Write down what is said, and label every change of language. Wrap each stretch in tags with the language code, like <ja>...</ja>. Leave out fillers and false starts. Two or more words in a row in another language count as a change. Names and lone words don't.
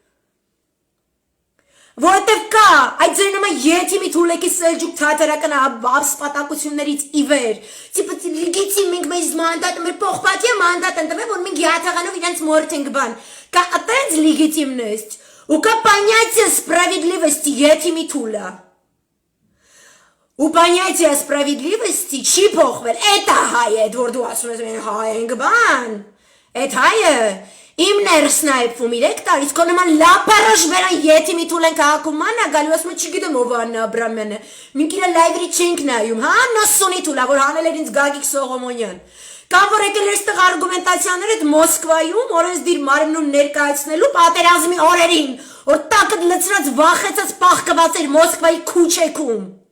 <hy>Որտև կա, այդ ձեր նման յետիմի թուլեկի սելջուկ թաթարական ապսպատակություններից իվեր, տիպը լիգիտիմ մենք մեզ մանդատ, մեր պողպատի մանդատ են տվել, որ մենք յաթաղանով իրենց մորդ ենք բան, կա ատենց լիգիտիմնեստ, ու կա</hy> <ru>понятие справедливости</ru> <hy>յետիմի թուլը, ու</hy> <ru>понятие справедливости</ru> <hy>չի փոխվել, էտա հայ է, որ դու ասում ես մենք հայ ենք բան, էտ հայը, Իմ ներսն է էպվում 3 տարից, քո նման լապարաշ վերան յետիմի թուլ են քաղաքում մանա գալու, ասում չգիտեմ ով Աննա Աբրամյանը, մենք իրա լայվերի չենք նայում, հա, նոսունի թուլա, որ հանել էր ինձ Գագիկ Սողոմոնյան, կամ որ եկել էր ստեղ արգումենտացիաներ այդ Մոսկվայում, օրենսդիր մարմնում ներկայացնելու պատերազմի օրերին, որ տակդ լցրած վախեցած պաղկված էր Մոսկվայի քուչեքում</hy>